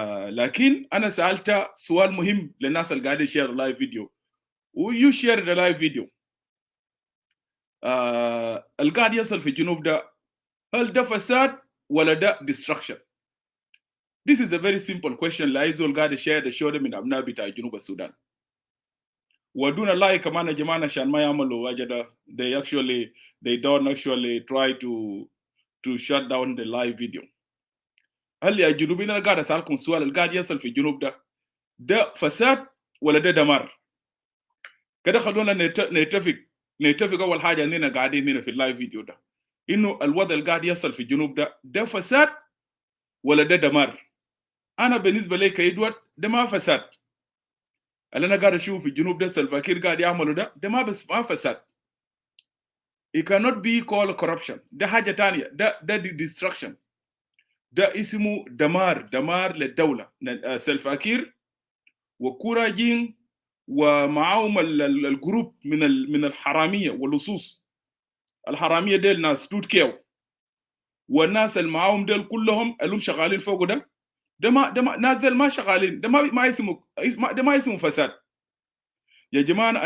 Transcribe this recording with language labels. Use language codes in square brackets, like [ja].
[ar] لكن انا سالت سؤال مهم للناس اللي قاعدين يشير اللايف فيديو، [en] ويو share the live video. [ar] اللي قاعد يصل في الجنوب ده هل ده فساد ولا ده destruction؟ [en] This is a very simple question [ar] لاي زول قاعد يشير الشو ده من ابناء بتاع جنوب السودان. ودون الله كمان يا جماعه عشان ما يعملوا وجده [en] they don't actually try to shut down the live video. [ar] هل يا جنوبيين انا قاعد اسالكم سؤال، اللي قاعد يصل في الجنوب ده فساد ولا ده دمار؟ كده خلونا نتفق اول حاجه اننا قاعدين هنا في اللايف فيديو ده انه الوضع اللي قاعد يصل في الجنوب ده فساد ولا ده دمار؟ انا بالنسبه لي كإدوارد ده ما فساد. اللي انا قاعد اشوف في الجنوب ده سلفا كير قاعد يعمله ده ما فساد. [en] It cannot be called corruption. [ar] ده حاجه ثانيه، ده destruction. ده اسمه دمار للدولة. سلفا كير وكوراجين ومعاهم الجروب من الحرامية واللصوص. الحرامية ديل ناس توت كيو، والناس اللي معاهم ديل كلهم اللي هم شغالين فوق ده ما نازل ما شغالين، ده ما اسمه فساد يا جماعة.